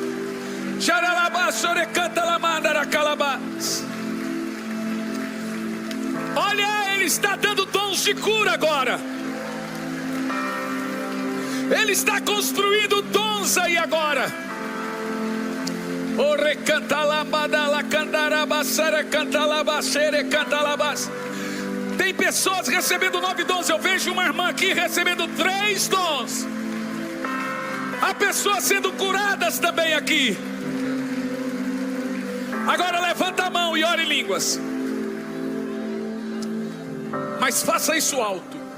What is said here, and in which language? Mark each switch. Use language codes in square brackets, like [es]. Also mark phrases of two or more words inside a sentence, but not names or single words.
[pt] Olha, ele está dando dons de cura agora. Ele está construindo dons aí agora. O recanta lambada la candarabasara canta labasere canta labas. Tem pessoas recebendo 9 dons. Eu vejo uma irmã aqui recebendo 3 dons. Há pessoas sendo curadas também aqui. Agora levanta a mão e ore em línguas. Mas faça isso alto.